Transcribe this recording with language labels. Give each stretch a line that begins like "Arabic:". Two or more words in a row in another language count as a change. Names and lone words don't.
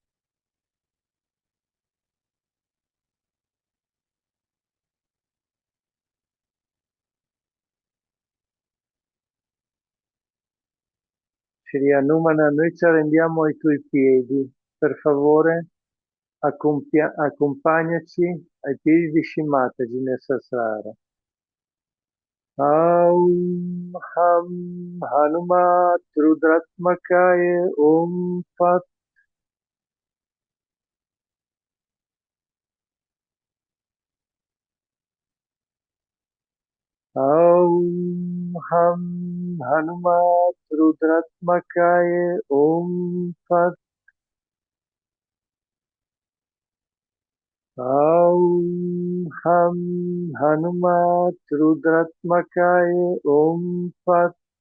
Italian: Shri Hanumana, noi ci arrendiamo ai tuoi piedi. Per favore, accompagnaci ai piedi di Shimataji nel Sasrara.
Sanskrit: Aum Ham Hanumat Rudratmakaya Om Fat. Aum Ham Hanumat Rudratmakaya Om Fat. Aum Ham Hanumat Rudratmakaya Om Fat.